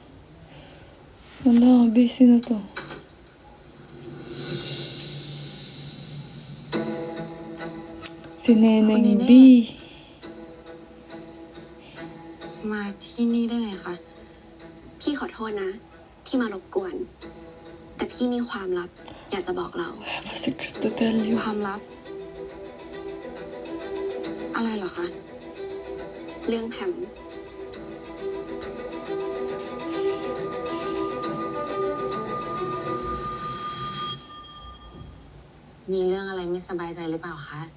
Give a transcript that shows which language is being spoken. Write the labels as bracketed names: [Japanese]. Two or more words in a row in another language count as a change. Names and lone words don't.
[Filipino] Wala, busy na to. Si Neneng B. [Thai] มาที่นี่ได้ไงคะ พี่ขอโทษนะ ที่มารบกวน แต่พี่มีความลับ อยากจะบอกเรา [English] I have a secret to tell you. [Thai] ความลับ อะไรเหรอคะ เรื่องแพม มีเรื่องอะไรไม่สบายใจหรือเปล่าคะ